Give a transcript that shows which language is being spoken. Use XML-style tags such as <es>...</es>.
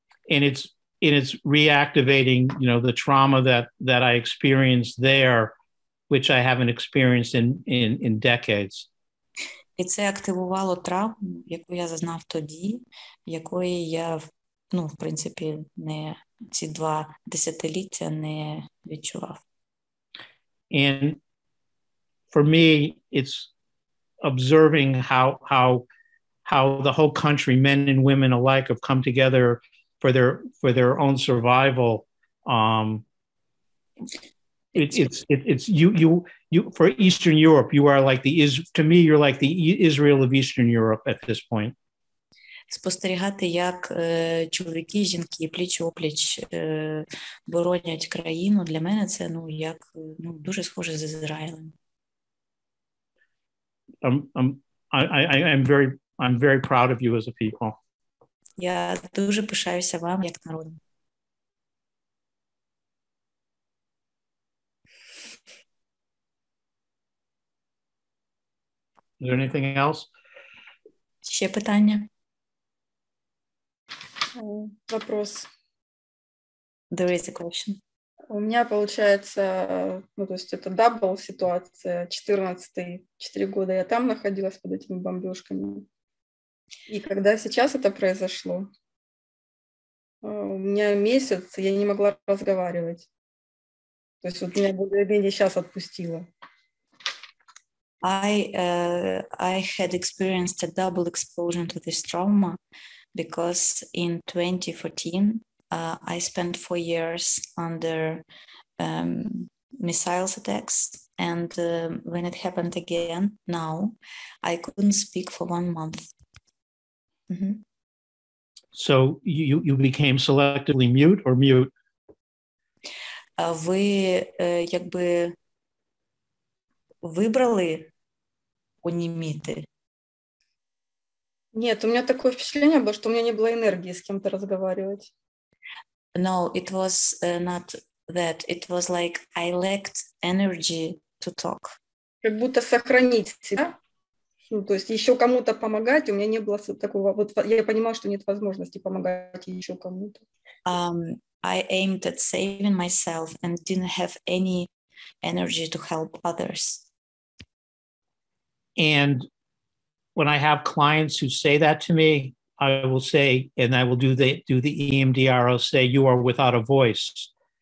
<en>And it's reactivating, the trauma that I experienced there, which I haven't experienced in decades.</en> <uk>І це активувало травму, яку я зазнав тоді, якої я, в принципі, ці 2 десятиліття не відчував.</uk> <en>And for me, it's observing how the whole country, men and women alike, have come together for their own survival. It's you for Eastern Europe. You are like to me, you're like the Israel of Eastern Europe at this point.</en> <uk>Спостерігати, як чоловіки і жінки пліч-опліч боронять країну, для мене це як дуже схоже з Ізраїлем.</uk> <en>I'm very proud of you as a people.</en> <uk>Я дуже пишаюся вам як народом.</uk> <en>Is there anything else?</en> <uk>Ще питання?</uk> <ru>Вопрос.</ru> <en>There is a question.</en> <ru>У меня получается, то есть это дабл ситуация, 14-й, 4 года я там находилась под этими бомбежками. И когда сейчас это произошло, у меня месяц, я не могла разговаривать. То есть вот меня более-менее сейчас отпустило.</ru> <en>I had experienced a double exposure to this trauma because in 2014 I spent 4 years under missiles attacks, and when it happened again now, I couldn't speak for 1 month. Mm-hmm. So you became selectively mute or mute?</en> <uk>Ви якби вибрали оніміти?</uk> <ru>Нет, у меня такое впечатление было, что у меня не было энергии с кем-то разговаривать.</ru> <en>No, it was not that. It was like I lacked energy to talk.</en> <ru>Как будто сохранить себя, ну, то есть еще кому-то помогать, у меня не было такого, вот я понимала, что нет возможности помогать еще кому-то.</ru> <en>I aimed at saving myself and didn't have any energy to help others. And when I have clients who say that to me, I will say, and I will do the EMDR, I'll say, you are without a voice.</en>